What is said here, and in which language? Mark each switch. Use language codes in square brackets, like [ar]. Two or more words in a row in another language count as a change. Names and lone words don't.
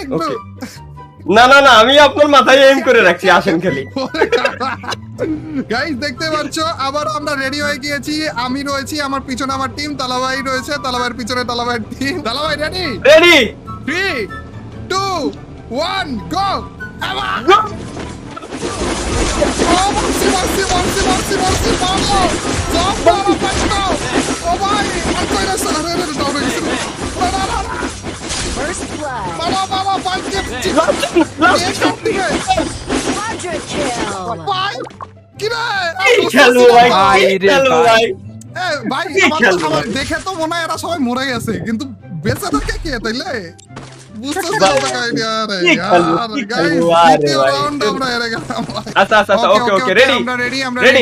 [bn] না আমি আপনার মাথায় এম করে রাখছি, আসেন খালি। গাইস দেখতে পাচ্ছো আবার আমরা রেডি হয়ে গিয়েছি। আমি রয়েছি, আমার পিছনে আমার টিম, তালাবাই রয়েছে, তালাবাইয়ের পিছনে তালাবাইয়ের টিম। তালাবাই রেডি 3 2 1 গো। [pt] Marci, vamos! Só para, Paixão! Oh, vai! Marcou ele essa... [en] First blood. [pt] Vai! [en] Quadra kill. [pt] Vai! Que [bn] খেলবো ভাই। ভাই আমার দেখে তো মনে হয় এরা সবাই মরে গেছে, কিন্তু বেঁচে থাকে কে তাইলে বুঝতে [en] okay ready